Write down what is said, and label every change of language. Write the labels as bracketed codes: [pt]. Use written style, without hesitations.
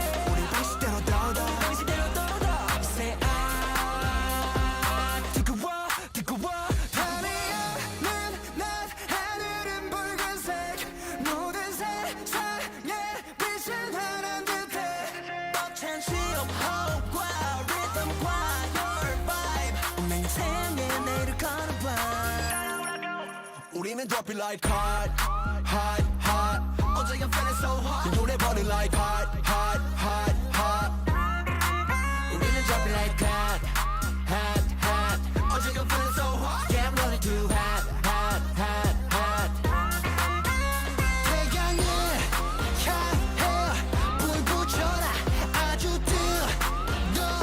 [ko] 우리 방식대로 더더 우리는 [en] drop it like hot, hot, hot. [ko] 어제 [en] I'm feeling so hot. [ko] 이 노래 [en] burning like hot, hot, hot, hot. [ko] 우리는 [en] drop it like hot, hot, hot. [ko] 어제 [en] I'm feeling so hot. Yeah, I'm running too hot, hot, hot, hot. [ko] 태양을 향해 불 붙여라 아주 뜨겁게.